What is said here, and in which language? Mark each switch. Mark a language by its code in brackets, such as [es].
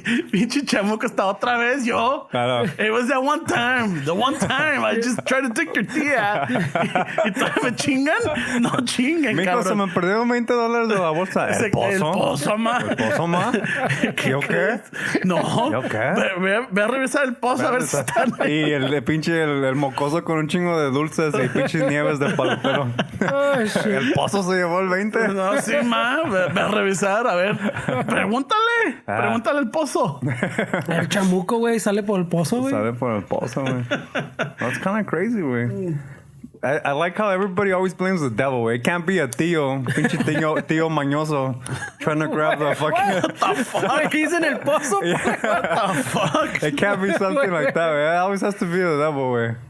[es] Pinche chamuco está otra vez yo. Claro. [en] It was that one time. The one time I just tried to take your tía. [es] ¿Y todavía me chingan? No chingan, Mijo, cabrón. se me perdieron $20 de la bolsa. ¿El pozo? El pozo, ma. ¿El pozo, ma? ¿Yo qué? No. ¿Yo qué? Ve a revisar el pozo a ver si están ahí. Y el pinche, el mocoso con un chingo de dulces y pinches nieves de palotero. El pozo se llevó el 20. No, sí, ma. Ve a revisar, a ver. Pregúntale. Pregúntale al pozo. El chamuco, güey, sale por el pozo, güey. Sale por el pozo, güey. [en] That's kind of crazy, güey. I like how everybody always blames the devil. It can't be a tío, [es] pinche tío mañoso, [en] trying to grab the fucking. What the fuck? He's in el pozo. What the fuck? It can't be something like that, güey. It always has to be the devil, güey.